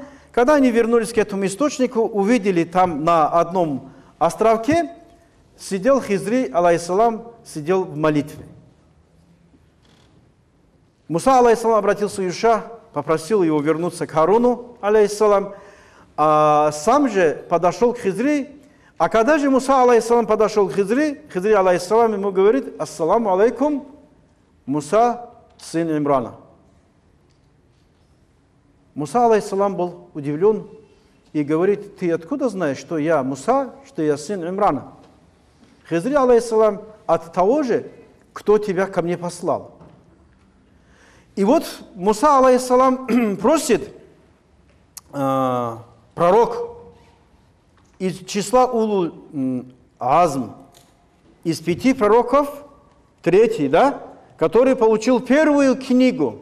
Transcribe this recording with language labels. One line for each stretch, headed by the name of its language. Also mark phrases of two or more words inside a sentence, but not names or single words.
Russian: Когда они вернулись к этому источнику, увидели там на одном островке, сидел Хизри, алейхиссалам, сидел в молитве. Муса, алейхиссалам, обратился к Юша, попросил его вернуться к Харуну, алейхиссалам, а сам же подошел к Хизри. А когда же Муса, алейхиссалам, подошел к Хизри, Хизри, алейхиссалам, ему говорит:
Arabic: السلام عليكم، موسى,
Russian: сын Имрана. Муса, алейхиссалам, был удивлен и говорит: ты откуда знаешь, что я Муса, что я сын Имрана? Хизри, алейхиссалам, от того же, кто тебя ко мне послал. И вот Муса, алейхиссалам, просит пророк из числа
Arabic: أولو العزم,
Russian: из 5 пророков, 3, да, который получил первую книгу.